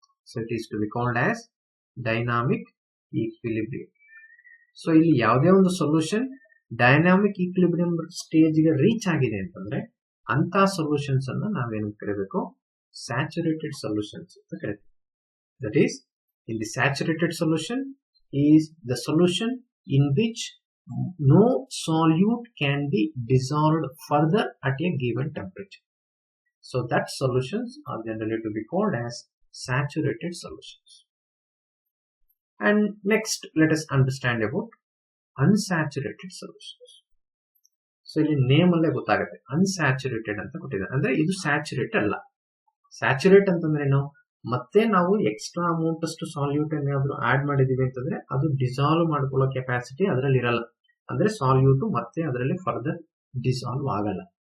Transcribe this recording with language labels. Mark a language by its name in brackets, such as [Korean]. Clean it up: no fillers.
[English] So it is to be called as dynamic equilibrium. [Kannada] So ಇಲ್ಲಿ ಯಾವುದೇ ಒಂದು solution dynamic equilibrium stage ಗೆ reach ಆಗಿದೆ ಅಂತಂದ್ರೆ ಅಂತ ಸೊಲ್ಯೂಷನ್ಸ್ ಅನ್ನ ನಾವೇನು ಕರಿಬೇಕು, ಸ್ಯಾಚುರೇಟೆಡ್ ಸೊಲ್ಯೂಷನ್ಸ್ ಅಂತ ಕರಿತೀವಿ. [English] That is, in the saturated solution is the solution in which no solute can be dissolved further at a given temperature. So that solutions are generally to be called as saturated solutions. And next, let us understand about unsaturated solutions. [Kannada] So ಇಲ್ಲಿ name ಅಲ್ಲೇ ಗೊತ್ತಾಗುತ್ತೆ, unsaturated ಅಂತ ಕೊಟ್ಟಿದ್ದಾರೆ. ಅಂದ್ರೆ ಇದು saturate ಅಲ್ಲ. Saturate ಅಂತಂದ್ರೆ ಏನು, ಮತ್ತೆ ನಾವು ಎಕ್ಸ್ಟ್ರಾ ಅಮೌಂಟ್ ಅಷ್ಟು ಸಾಲ್ಯೂಟ್ ಏನಾದ್ರು ಆಡ್ ಮಾಡಿದೀವಿ ಅಂತಂದ್ರೆ ಅದು ಡಿಸಾಲ್ವ್ ಮಾಡ್ಕೊಳ್ಳೋ ಕೆಪಾಸಿಟಿ ಅದರಲ್ಲಿ ಇರಲ್ಲ. ಅಂದ್ರೆ ಸಾಲ್ಯೂಟ್ ಮತ್ತೆ ಅದರಲ್ಲಿ ಫರ್ದರ್ ಡಿಸಾಲ್ವ್ ಆಗಲ್ಲ.